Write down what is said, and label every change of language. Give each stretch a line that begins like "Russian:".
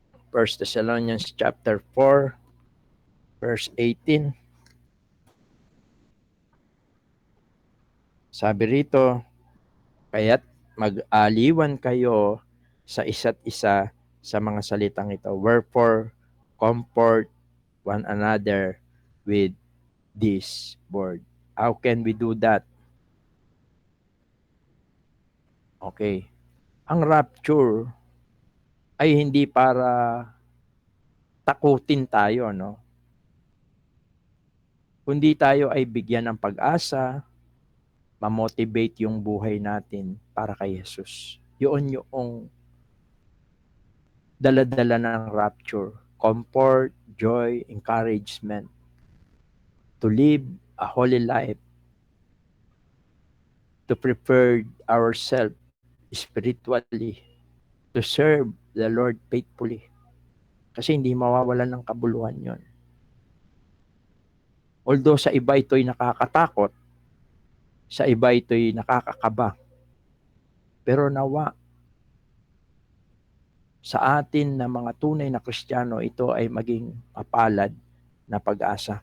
English: 1 Thessalonians chapter 4, verse 18.
Filipino: Sabi rito, kaya't mag-aliwan kayo sa isa't isa sa mga salitang ito.
English: Wherefore, comfort one another with this word. How can we do that? Okay.
Filipino: Ang rapture ay hindi para takutin tayo, no? Kundi tayo ay bigyan ng pag-asa, ma-motivate yung buhay natin para kay Jesus. Yun yung dala-dala ng rapture.
English: Comfort, joy, encouragement. To live a holy life. To prepare ourselves spiritually. To serve the Lord faithfully.
Filipino: Kasi hindi mawawalan ng kabuluhan yon. Although sa iba ito'y nakakatakot, sa iba ito'y nakakakaba, pero nawa sa atin na mga tunay na Kristiyano, ito ay maging mapalad na pag-asa.